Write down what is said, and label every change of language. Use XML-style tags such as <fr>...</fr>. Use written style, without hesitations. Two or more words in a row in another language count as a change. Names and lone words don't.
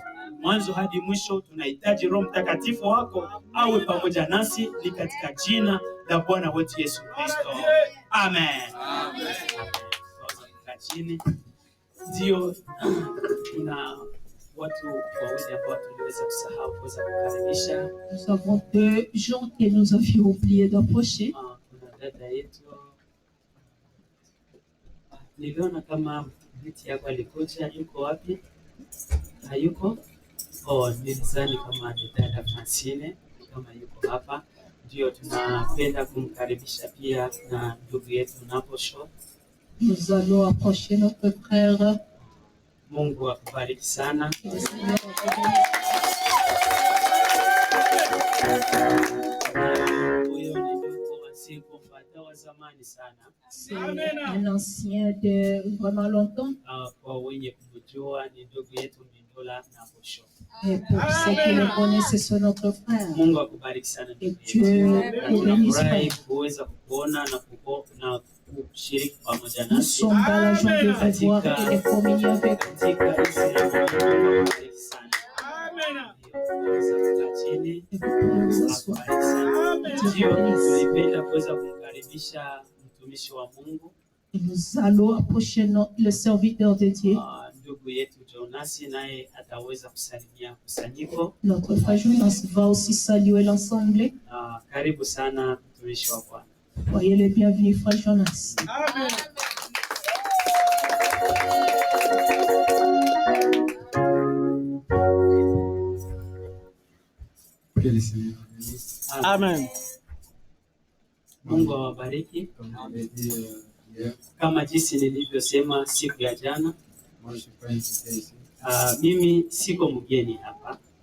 <sw>Mwanzo hadi mwisho tunahitaji Roho Mtakatifu wako awe pamoja nasi, ni katika jina la Bwana wetu Yesu Kristo. Amen. Amen. Chini. Ndio tuna watu wawili ambao tuliweza kusahau kuweza kukaribisha.</sw> <fr>Nous avons deux gens que nous avions oublié d'approcher.</fr> <sw>Kuna dada yetu. Niliona kama binti yako alikuja, yuko wapi? Hayuko? Nilizani kama ni dada Francine kama yuko hapa. Ndio tunapenda kumkaribisha pia na ndugu yetu Naposho.</sw> <fr>Nous allons approcher notre frère.</fr> <sw>Mungu akubariki sana. Huyo ni ndugu asiyekumpata wa zamani sana.</sw> <fr>C'est un ancien de vraiment longtemps.</fr> <sw>Kwa wenye kumjua ni ndugu yetu Mbindola Naposho.</sw> <fr>Et pour ceux qui le connaissent, c'est notre frère.</fr> <sw>Mungu akubariki sana.</sw> <fr>Et Dieu te bénisse.</fr> <sw>Kuweza kuona na kushiriki pamoja nasi.</sw> <fr>Nous sommes dans la joie de vous voir et de communier avec vous.</fr> <sw>Tulipenda kuweza kumkaribisha mtumishi wa Mungu.</sw> <fr>Et nous allons approcher le serviteur de Dieu.</fr> <sw>Ndugu yetu Jonas naye ataweza kusalimia kusanyiko.</sw> <fr>Notre frère Jonas va aussi saluer l'ensemble.</fr> <sw>Karibu sana mtumishi wa Bwana.</sw> <fr>Soyez le bienvenu, frère Jonas.</fr> <sw>Amen. Amen. Mungu awabariki. Kama jinsi nilivyosema siku ya jana, mimi siko mgeni hapa.</sw>